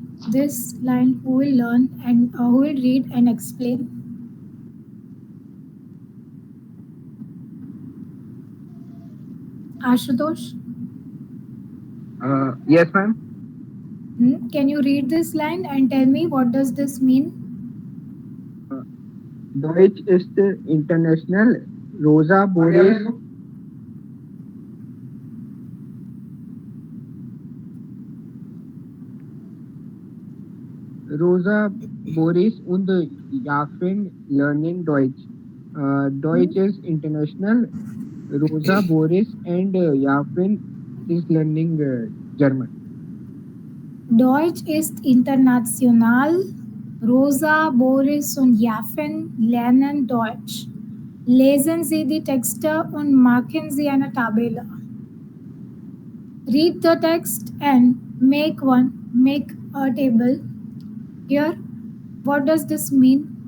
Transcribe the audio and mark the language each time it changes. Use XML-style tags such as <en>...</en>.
<en>This line who will learn and who will read and explain. Ashutosh, Yes, ma'am. can you read this line and tell me what does this mean?</en> <de>Uh, Deutsch ist international. Rosa Boris. Rosa Boris und Jafin learning Deutsch.</de> <en>Deutsch is international. Rosa Boris and Jafin is learning German.</en> <de>Deutsch ist international. Rosa, Boris und Jaffen lernen Deutsch. Lesen Sie die Texte und machen Sie eine Tabelle.</de> <en>Read the text and make a table. Here, what does this mean?</en>